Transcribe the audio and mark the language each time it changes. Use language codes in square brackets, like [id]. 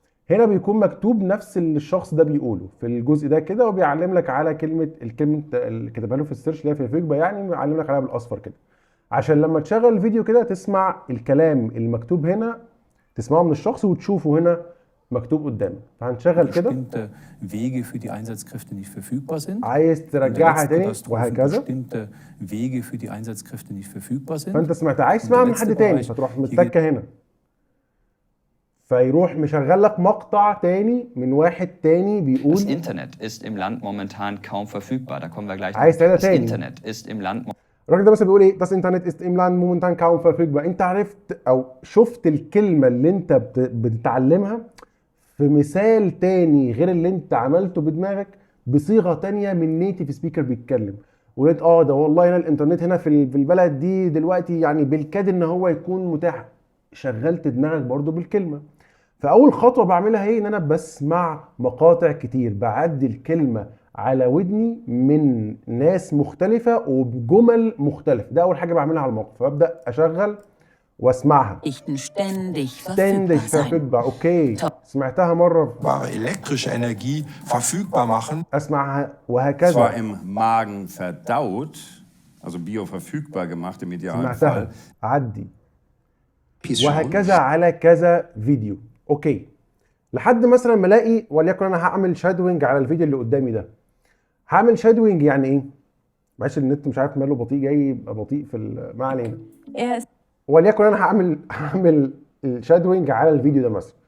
[ar] هنا بيكون مكتوب نفس اللي الشخص ده بيقوله في الجزء ده كده، وبيعلم لك على الكلمه اللي كتبها له في السيرش اللي هي في فيجبا، يعني بيعلم لك عليها بالاصفر كده، عشان لما تشغل الفيديو كده تسمع الكلام المكتوب هنا، تسمعه من الشخص وتشوفه هنا مكتوب قدامك. فهنشغل كده. [de] bestimmte Wege für die Einsatzkräfte nicht verfügbar sind. [ar] عايز ترجعها تاني وهكذا. [de] Bestimmte Wege für die Einsatzkräfte nicht verfügbar sind. [ar] فانت سمعتها، عايز تسمعها من حد تاني فتروح متكه هنا، فيروح مشغل لك مقطع تاني من واحد تاني بيقول [de] Das Internet ist im Land momentan kaum verfügbar. Da kommen wir gleich [ar] عايز تعيدها [de] Das [ar] تاني. [de] Internet ist im Land [ar] الراجل ده مثلا بيقول ايه؟ [de] das Internet ist im Land momentan kaum verfügbar. [ar] انت عرفت او شفت الكلمه اللي انت بتتعلمها في مثال تاني غير اللي انت عملته بدماغك بصيغه تانيه من نيتيف سبيكر بيتكلم، وقلت ده والله هنا الانترنت هنا في البلد دي دلوقتي يعني بالكاد ان هو يكون متاح. شغلت دماغك برضو بالكلمه. فاول خطوه بعملها هي ان انا بسمع مقاطع كتير، بعدي الكلمه على ودني من ناس مختلفه وبجمل مختلفه. ده اول حاجه بعملها على الموقع، فببدا اشغل واسمعها. [de] ständig [ar] verfügbar. اوكي، سمعتها مره. [de] elektrische Energie verfügbar machen. [ar] اسمعها وهكذا. [de] Zwar im Magen verdaut, also bioverfügbar gemacht im idealen [ar] سمعتها [de] Fall. [ar] عدي وهكذا على كذا فيديو. اوكي، لحد مثلا ما الاقي وليكن انا هعمل شادوينج على الفيديو اللي قدامي ده. هعمل شادوينج يعني ايه؟ معلش النت مش عارف ماله بطيء، جاي يبقى بطيء في ما علينا. [de] Er ist [ar] وليكن انا هعمل الشادوينج على الفيديو ده مثلا.